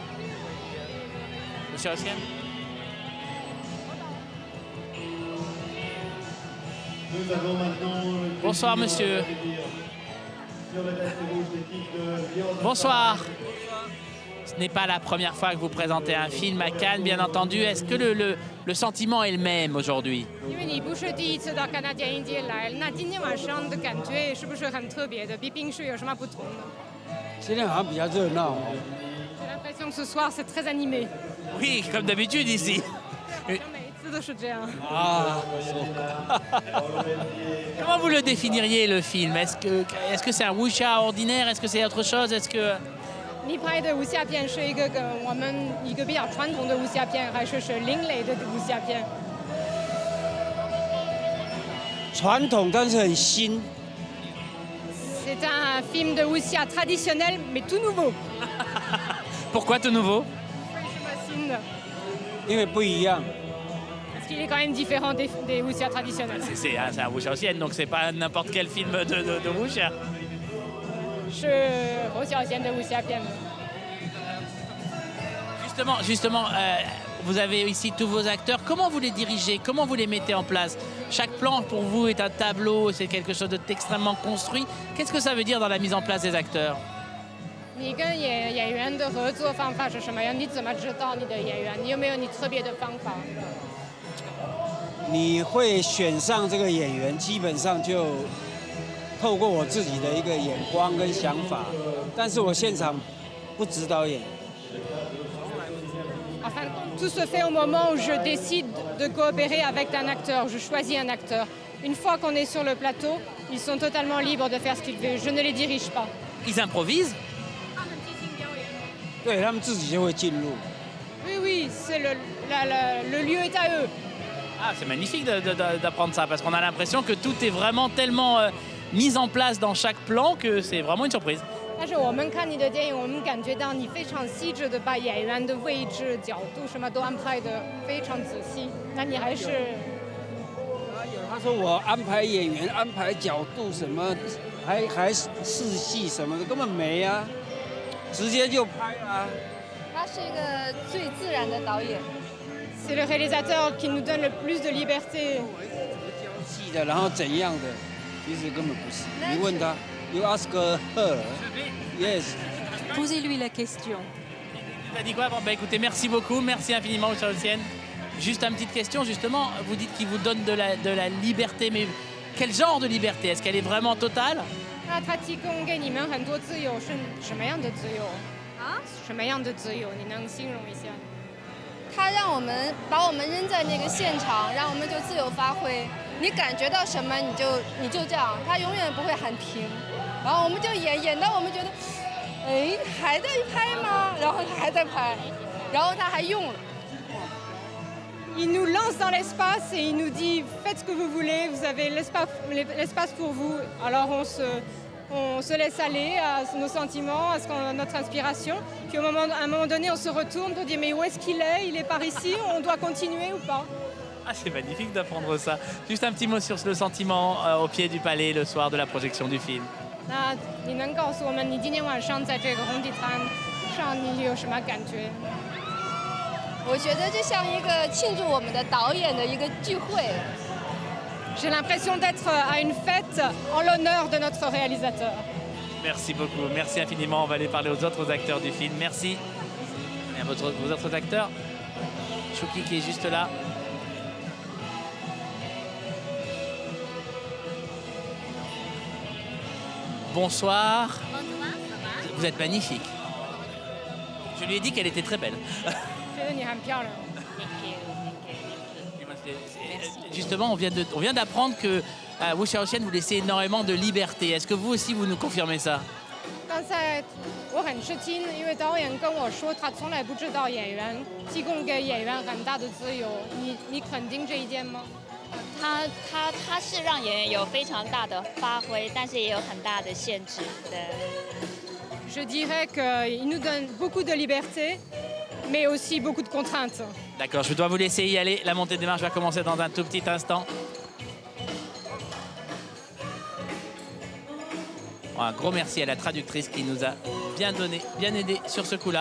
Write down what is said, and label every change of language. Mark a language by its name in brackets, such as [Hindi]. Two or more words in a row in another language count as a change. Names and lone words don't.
[French] Wu Xiaoxian? Bonsoir monsieur. Bonsoir. Ce n'est pas la première fois que vous présentez un film à Cannes, bien entendu. Est-ce que le sentiment est le même aujourd'hui? [Chinese] 因为你不是第一次到戛纳电影节来，那今天晚上的感觉是不是很特别的？比平时有什么不同呢？今天好像比较热闹哦。 [French] J'ai l'impression que ce soir c'est très animé. Oui, comme d'habitude ici. [Chinese] 每一次都是这样。 [French] Comment vous le définiriez, le film? Est-ce que c'est un wuxia ordinaire? Est-ce que c'est autre chose? Est-ce que... [Chinese] 你拍的武侠片是一个我们一个比较传统的武侠片，还是另类的武侠片？传统但是很新。 [French] C'est un film de wuxia traditionnel mais tout nouveau. Pourquoi tout nouveau? [Chinese] 为什么新的？因为不一样。 [French] Parce qu'il est quand même différent des wuxia traditionnels. C'est un Wu Xiaoxian, donc c'est pas n'importe quel film de wuxia. [Chinese] 是侯孝贤的武侠片。 [French] Justement, vous avez ici tous vos acteurs. Comment vous les dirigez? Comment vous les mettez en place? Chaque plan pour vous est un tableau, c'est quelque chose d'extrêmement construit. Qu'est-ce que ça veut dire dans la mise en place des acteurs? [Chinese] 你跟演员的合作方法是什么样？你怎么知道你的演员？你有没有你特别的方法？你会选上这个演员，基本上就透过我自己的一个眼光跟想法，但是我现场不指导演。 [French] Enfin, tout se fait au moment où je décide de coopérer avec un acteur. Je choisis un acteur. Une fois qu'on est sur le plateau, ils sont totalement libres de faire ce qu'ils veulent. Je ne les dirige pas. Ils improvisent? [Chinese] 对他们自己就会进入。 [French] Oui, c'est le lieu est à eux. Ah, c'est magnifique d'apprendre ça, parce qu'on a l'impression que tout est vraiment tellement mis en place dans chaque plan que c'est vraiment une surprise. [Chinese] 但是我们看你的电影，我们感觉到你非常细致的把演员的位置、角度什么都安排的非常仔细。那你还是他说我安排演员、安排角度什么，还试戏什么的，根本没啊，直接就拍啊。他是一个最自然的导演。 [French] C'est le réalisateur qui nous donne le plus de liberté. [Chinese] 戏的，然后怎样的，其实根本不是。你问他 [English] ，You ask her, yes. [French] Posez-lui la question. Il a dit quoi? Bon, bah, écoutez, merci beaucoup, merci infiniment Wu Xiaoxian. Juste une petite question, justement, vous dites qu'il vous donne de la liberté, mais quel genre de liberté? Est-ce qu'elle est vraiment totale? [Chinese] 那他提供给你们很多自由，是什么样的自由？啊？什么样的自由？你能形容一下？他让我们把我们扔在那个现场，让我们就自由发挥。你感觉到什么你就这样，他永远不会喊停。然后我们就演到我们觉得，哎，还在拍吗？然后他还在拍，然后他还用了。 [French] Il nous lance dans l'espace et il nous dit faites ce que vous voulez, vous avez l'espace pour vous. Alors on se laisse aller à nos sentiments, à notre inspiration. Puis à un moment donné, on se retourne pour dire mais où est-ce qu'il est? Il est par ici, on doit continuer ou pas? Ah, c'est magnifique d'apprendre ça. Juste un petit mot sur le sentiment au pied du palais le soir de la projection du film. [Chinese] 那你能告诉我们，你今天晚上在这个红地毯上，你有什么感觉？我觉得就像一个庆祝我们的导演的一个聚会。 [French] J'ai l'impression d'être à une fête en l'honneur de notre réalisateur. Merci beaucoup, merci infiniment. On va aller parler aux autres acteurs du film. Merci. Et à vos autres acteurs. Chouki qui est juste là. Bonsoir. Vous êtes magnifique. Je lui ai dit qu'elle était très belle. [Chinese] 觉得你很漂亮。 [French] Justement, on vient d'apprendre que Wu Xiaoxian vous laissez énormément de liberté. Est-ce que vous aussi, vous nous confirmez ça? [Chinese] 刚才我很吃惊，因为导演跟我说他从来不知道演员提供给演员很大的自由。你肯定这一点吗？他是让演员有非常大的发挥，但是也有很大的限制的。 [French] Je dirais qu'il nous donne beaucoup de liberté, mais aussi beaucoup de contraintes. D'accord, je dois vous laisser y aller. La montée des marches va commencer dans un tout petit instant. Un gros merci à la traductrice qui nous a bien aidé sur ce coup-là.